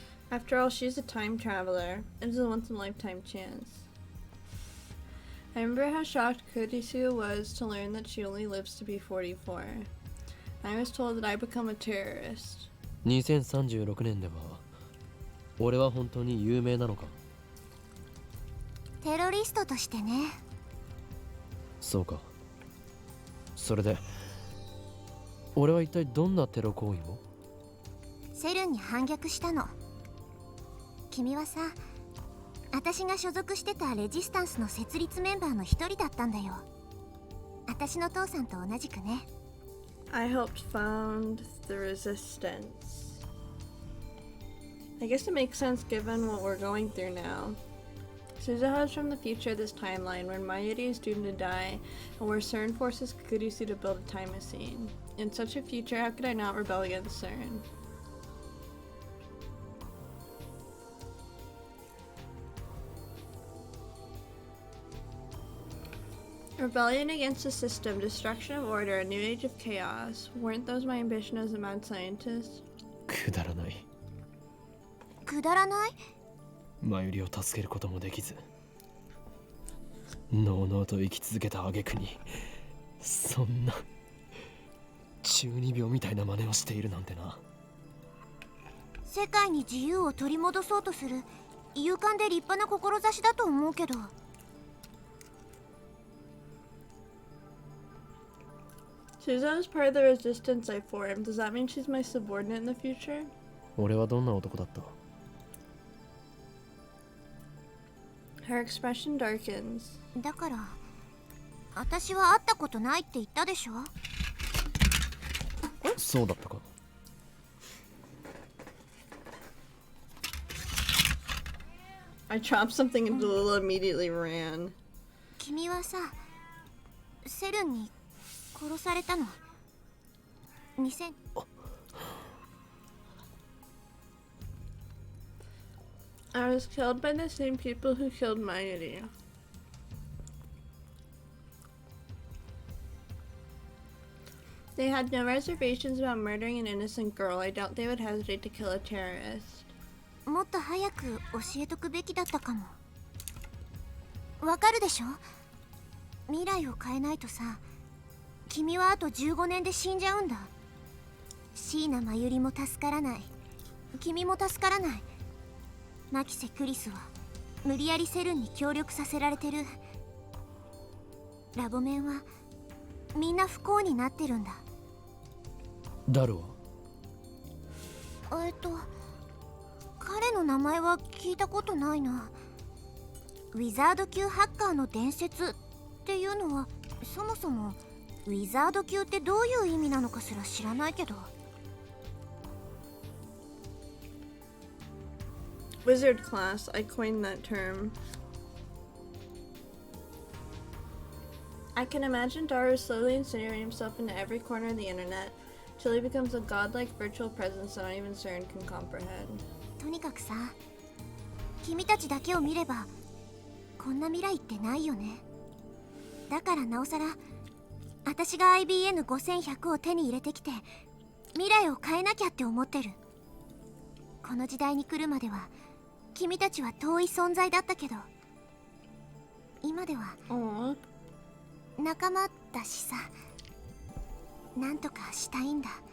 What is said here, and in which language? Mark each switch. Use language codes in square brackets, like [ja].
[en] After all, she's a time traveler. It's a once-in-a-lifetime chance. I remember how shocked Kurisu was to learn that she only lives to be 44. I was told that I become a terrorist. [ja] 2036年では俺は本当に有名なのか。テロリストとしてね。そうか。それで俺は一体どんなテロ行為を。セルンに反逆したの。君はさ、私が所属してたレジスタンスの設立メンバーの一人だったんだよ。私の父さんと同じくね。 [en] I helped found the resistance. I guess it makes sense given what we're going through now. Suzuha is from the future of this timeline when Mayuri is doomed to die and where CERN forces Kurisu to build a time machine. In such a future, how could I not rebel against CERN? Rebellion against the system, destruction of order, a new age of chaos. Weren't those my ambition as a mad scientist? [ja] くだらない。くだらない？マユリを助けることもできず、のうのうと生き続けた挙句に、そんな中二病みたいな真似をしているなんてな。世界に自由を取り戻そうとする勇敢で立派な志だと思うけど。 [en] Susan is part of the resistance I formed. Does that mean she's my subordinate in the future? [ja] 俺はどんな男だった？ [en] Her expression darkens. [ja] だから私は会ったことないって言ったでしょ。そうだったか。 [en] I chopped something and Lula immediately ran. [ja] 君はさ、セルンに殺されたの。 2000 [en] I was killed by the same people who killed Mayuri. They had no reservations about murdering an innocent girl. I doubt they would hesitate to kill a terrorist. [ja] もっと早く教えとくべきだったかも。わかるでしょ？未来を変えないとさ、君はあと15年で死んじゃうんだ。椎名真由里も助からない。君も助からない。マキセ・クリスは無理やりセルンに協力させられてる。ラボメンはみんな不幸になってるんだ。ダルは？彼の名前は聞いたことないな。ウィザード級ハッカーの伝説っていうのは、そもそもウィザード級ってどういう意味なのかすら知らないけど。 [en] Wizard class, I coined that term. I can imagine Daru slowly insinuating himself into every corner of the internet till he becomes a godlike virtual presence that not even CERN can comprehend. [ja] とにかくさ、君たちだけを見ればこんな未来ってないよね。だからなおさら私が IBN5100 を手に入れてきて未来を変えなきゃって思ってる。この時代に来るまでは君たちは遠い存在だったけど、今では仲間だしさ、なんとかしたいんだ。